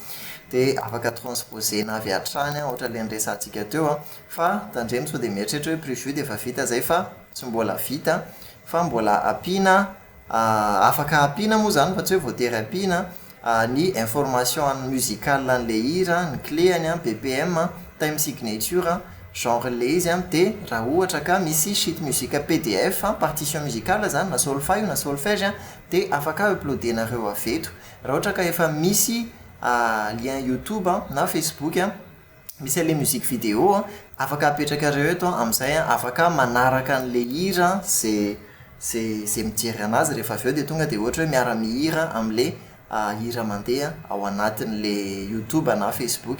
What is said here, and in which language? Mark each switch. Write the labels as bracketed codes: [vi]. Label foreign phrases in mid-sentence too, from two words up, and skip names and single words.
[mg] Dia afaka transposena avy hatrany ohatra ilay nyresantsika teo fa tandremo sao dia mieritreritra hoe preview dia efa vita izay fa tsy mbola vita fa mbola ampiana afaka ampiana moa zany fa tsy hoe voatery ampiana ny [fr] information musicale [mg] an'ilay hira, ny cléany, BPM, [en] time signature, [mg] genre le izy dia raha ohatra ka misy sheet musique PDF [fr] partition musicale [mg] zany na solfa io na solfège dia afaka uploadenareo avy eto. Raha ohatra ka efa misy lien YouTube na Facebook misy ilay [fr] musique vidéo [mg] afaka apetrakareo eto amin'izay afaka manaraka an'ilay hira zay mijery anazy rehefa avy eo dia tonga dia ohatra hoe miara-mihira amin'ilay hira mandeha ao anatin'le YouTube na Facebook.